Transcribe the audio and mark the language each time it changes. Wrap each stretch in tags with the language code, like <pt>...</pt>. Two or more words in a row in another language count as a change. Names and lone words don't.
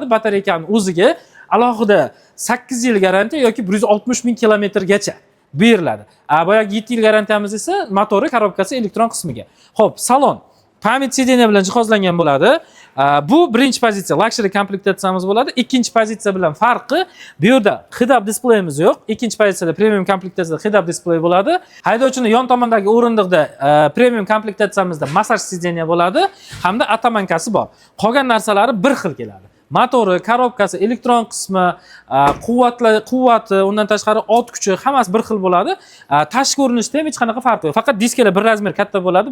<uz>Batareykaning o'ziga alohida 8 yil garantiya yoki 160 ming kilometrgacha beriladi. Boyagi 7 yil garantiyamiz esa motori, korobkasi, elektron qismiga. Xo'p, salon</uz> <ru>память сиденья</ru> <uz>bilan jihozlangan bo'ladi. Bu birinchi pozitsiya luxury komplektatsiyamiz bo'ladi. Ikkinchi pozitsiya bilan farqi, bu yerda head-up displeyimiz yo'q. Ikkinchi pozitsiyada premium komplektatsiyada head-up displey bo'ladi. Haydovchining yon tomondagi o'rindiqda premium komplektatsiyamizda</uz> <ru>массаж сиденья</ru> <uz>bo'ladi hamda atamankasi bor. Qolgan narsalari bir xil keladi. Motori, korobkasi, elektron qismi, quvvati, undan tashqari ot kuchi hammasi bir xil bo'ladi. Tashqi ko'rinishda ham hech qanaqa farqi yo'q. Faqat diskalar bir razmer katta bo'ladi.</uz>